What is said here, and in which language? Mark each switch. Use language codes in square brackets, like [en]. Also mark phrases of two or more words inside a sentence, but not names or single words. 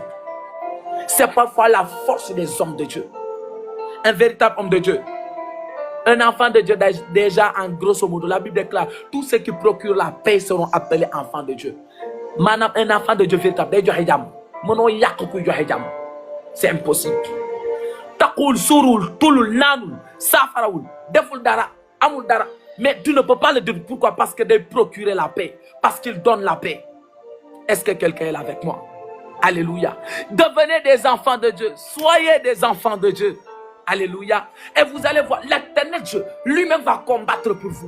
[fr] C'est parfois la force des hommes de Dieu. Un véritable homme de Dieu. Un enfant de Dieu, déjà en grosso modo, la Bible déclare, tous ceux qui procurent la paix seront appelés enfants de Dieu. Maintenant, un enfant de Dieu véritable, c'est impossible. [wo] Takul, surul, tulul, nanul, safaraoul, deful dara. [fr] Mais tu ne peux pas le dire. Pourquoi? Parce que de procurer la paix. Parce qu'il donne la paix. Est-ce que quelqu'un est là avec moi? Alléluia. Devenez des enfants de Dieu. Soyez des enfants de Dieu. Alléluia. Et vous allez voir, l'éternel Dieu lui-même va combattre pour vous.